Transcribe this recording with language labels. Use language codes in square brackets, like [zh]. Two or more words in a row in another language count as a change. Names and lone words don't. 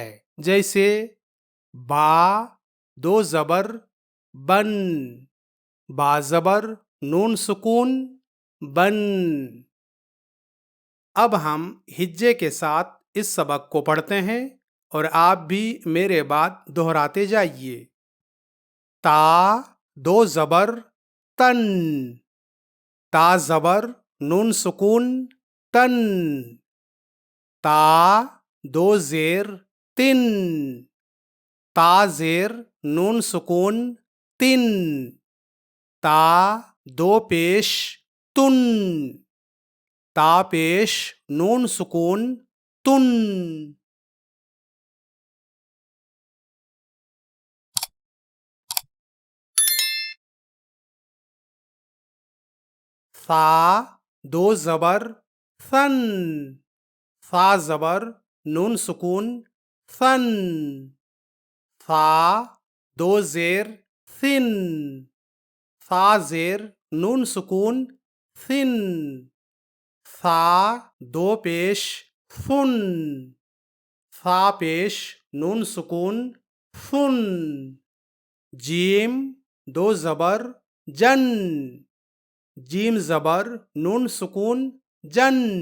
[ur] جیسے با دو زبر بن، با زبر نون سکون بن. اب ہم ہجے کے ساتھ اس سبق کو پڑھتے ہیں اور آپ بھی میرے بعد دہراتے جائیے. تا دو زبر تن، تا زبر نون سکون تن. تا دو زیر تن، تا زیر نون سکون تن. تا دو پیش تن، تا پیش نون سکون تن. ثا دو زبر ثن، ثا زبر نون سکون ثن. ثا دو زیر ثن، ثا زیر نون سکون ثن. ثا دو پیش ثن، ثا پیش نون سکون ثن. جیم دو زبر جن، جیم زبر نون سکون جن.